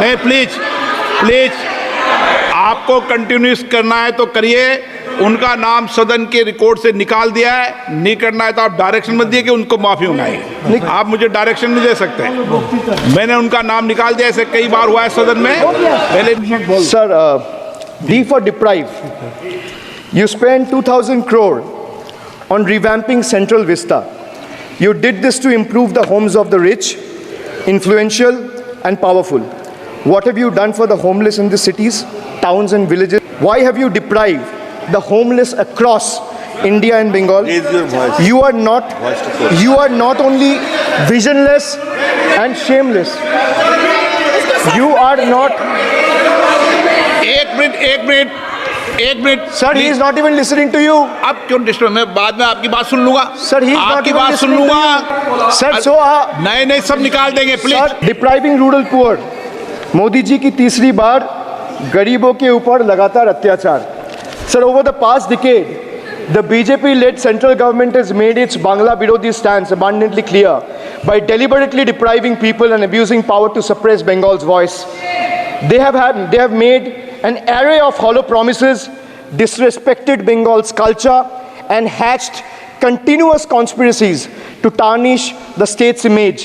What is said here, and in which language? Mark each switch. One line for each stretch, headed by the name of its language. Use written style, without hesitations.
Hindi: नहीं please please, आपको continuous करना है तो करिए। उनका नाम सदन के रिकॉर्ड से निकाल दिया है, नहीं करना है तो आप डायरेक्शन मत दिए कि उनको माफी मंगाइए। आप मुझे डायरेक्शन नहीं दे सकते। मैंने उनका नाम निकाल दिया, ऐसे कई बार हुआ है सदन में। पहले
English: Sir, D for deprive. You spent 2,000 crore on revamping Central Vista. You did this to improve the homes of the rich, influential and powerful. What have you done for the homeless in the cities, towns and villages? Why have you deprived the homeless across India and Bengal? Raise your voice. You are not only visionless and shameless. You are not.
Hindi: एक minute
English: Sir, he is not even listening to you.
Hindi: अब क्यों disturb? मैं बाद में आपकी बात सुन लूंगा।
English: Sir, he is not
Hindi: आपकी
English: even
Hindi: बात सुन
English: listening to
Hindi: लूंगा।
English: you. Sir, so
Hindi: नहीं सब निकाल देंगे please.
English: Sir, depriving rural poor.
Hindi: Modi ji की तीसरी बार गरीबों के ऊपर लगातार अत्याचार।
English: Sir, over the past decade, the BJP-led central government has made its Bangla Birodhi stance abundantly clear by deliberately depriving people and abusing power to suppress Bengal's voice. They have made an array of hollow promises, disrespected Bengal's culture, and hatched continuous conspiracies to tarnish the state's image.